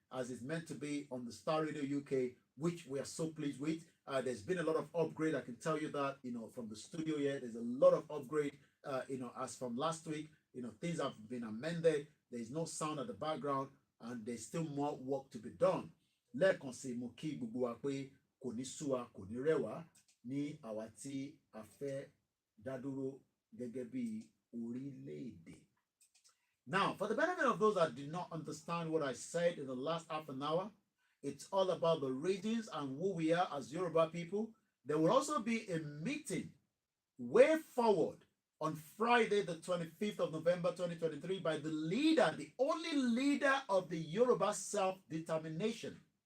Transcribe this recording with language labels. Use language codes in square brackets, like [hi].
[en] as it's meant to be on the Star Radio UK, which we are so pleased with. There's been a lot of upgrade. I can tell you that, from the studio here, there's a lot of upgrade, as from last week, things have been amended. There's no sound at the background, and there's still more work to be done. [yo] Lẹ́ẹ̀kan sí mo kí gbogbo wa pé kò ní sú wa, kò ní rẹ̀ wá ní àwa tí a fẹ́ dá dúró gẹ́gẹ́ bí orílẹ̀-èdè. [en] Now, for the benefit of those that did not understand what I said in the last half an hour, it's all about the regions and who we are as Yoruba people. There will also be a meeting way forward on Friday, the 25th of November, 2023, by the leader, the only leader of the Yoruba self-determination.